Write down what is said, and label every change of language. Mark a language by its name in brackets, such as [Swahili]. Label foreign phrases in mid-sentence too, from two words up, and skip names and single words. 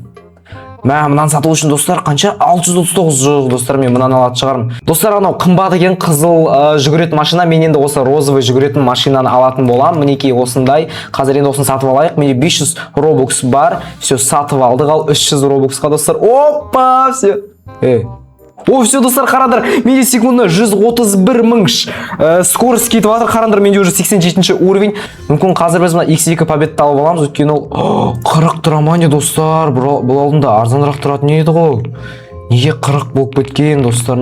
[Kazakh] Мынаны сату үшін, достар, қанша? 639 жоқ, достар, мен мынаны алатын шығармын. Достар, анау қымбат екен қызыл жүгіретін машина, мен енді осы розовый жүгіретін машинаны алатын боламын. Мінекей осындай. Қазір енді осыны сатып алайық. Менде 500 робокс бар. Все, сатып алдық. Ал 300 робоксқа, достар. Опа, все. О, все, достар, қарандар, менде секундына 131 мың скорость кетіп жатыр. Қарандар, менде уже 87-ші уровень. Мүмкін қазір біз X2 победті алып аламыз, өйткені ол 40 тұрамане, достар. Бұл алдында арзанырақ тұратын еді ғой. Неге 40 болып кеткен, достар?